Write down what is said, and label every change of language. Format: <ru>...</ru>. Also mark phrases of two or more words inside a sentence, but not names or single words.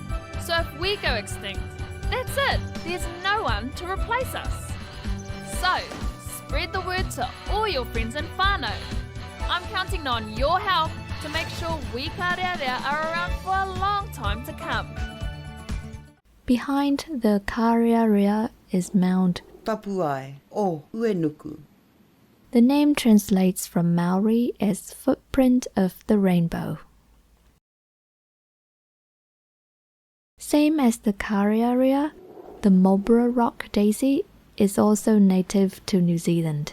<en>So if we go extinct, that's it. There's no one to replace us. So, spread the word to all your friends in whānau. I'm counting on your help to make sure we Kārearea are around for a long time to come. Behind the Kārearea is Mount. Tapuai o Uenuku. The name translates from Maori as footprint of the rainbow. Same as the Kārearea, the Marlborough rock daisy is also native to New Zealand.</en>